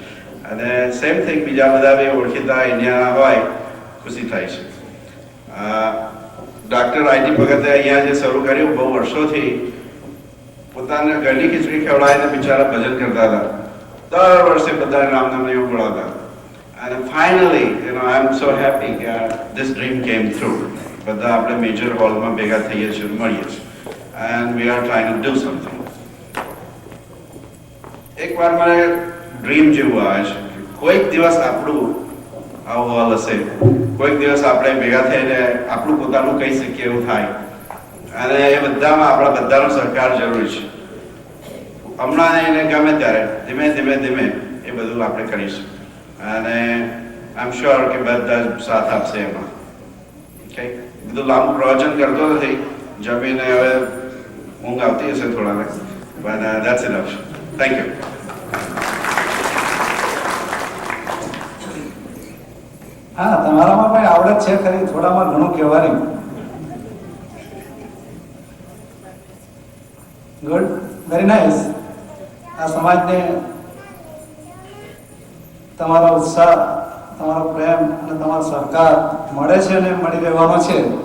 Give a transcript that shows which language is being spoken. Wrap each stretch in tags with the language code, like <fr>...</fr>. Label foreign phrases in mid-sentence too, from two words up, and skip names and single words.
<gu>અને</gu> <en>same thing</en> <gu>બીજા બધા બી ઓળખીતા ઇન્ડિયાના હોય, ખુશી થાય છે. ડૉક્ટર આઈટી ભગતે અહીંયા જે શરૂ કર્યું બહુ વર્ષોથી, પોતાના ઘરની ખીચડી ખવડાવીને બિચારા ભજન કરતા હતા. દર વર્ષે બધાને રામનામ એવું બોલાવતા.</gu> <en>And finally, you know, I'm so happy that this dream came through.</en> <gu>બધા આપણે મેજર હોલમાં ભેગા થઈએ છીએ, મળીએ છીએ.</gu> <en>And we are trying to do something.</en> <gu>એકવાર મને ડ્રીમ જેવું આવે છે કે કોઈક દિવસ આપણું આવું હોલ હશે, કોઈક દિવસ આપણે ભેગા થઈને આપણું પોતાનું કહી શકીએ એવું થાય. અને એ બધામાં આપણા બધાનો સહકાર જરૂરી છે. હમણાં એને ગમે ત્યારે ધીમે ધીમે ધીમે એ બધું આપણે કરીશું. અને</gu> <en>I am sure</en> <gu>કે બધા જ સાથ આપશે એમાં. ઓકે, બધું લાંબુ પ્રવચન કરતો નથી, જમીને હવે ઊંઘ આવતી હશે થોડાને,</gu> <en>but that's enough. Thank you.</en> <gu>હા, તમારામાં પણ આવડત છે ખરી, થોડામાં ઘણું કહેવાની.</gu> <en>good, very nice.</en> <gu>આ સમાજને તમારો ઉત્સાહ, તમારો પ્રેમ અને તમારો સહકાર મળે છે અને મળી રહેવાનો છે.</gu>